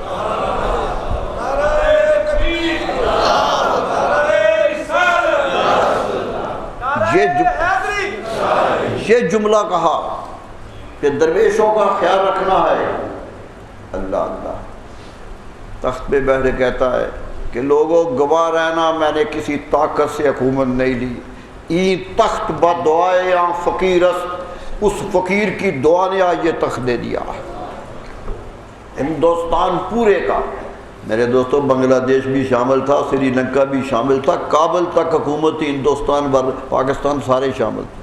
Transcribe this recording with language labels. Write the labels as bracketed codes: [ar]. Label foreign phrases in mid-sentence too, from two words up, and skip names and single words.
[ur] یہ جملہ کہا کہ درویشوں کا خیال رکھنا ہے۔ اللہ اللہ تخت پہ بیٹھ کہتا ہے کہ لوگوں گواہ رہنا، میں نے کسی طاقت سے حکومت نہیں لی، [fa] این تخت با دعائے یا فقیرست، [ur] اس فقیر کی دعا نے آج یہ تخت دے دیا۔ ہندوستان پورے کا، میرے دوستوں بنگلہ دیش بھی شامل تھا، سری لنکا بھی شامل تھا، کابل تک حکومت تھی، ہندوستان پاکستان سارے شامل تھے۔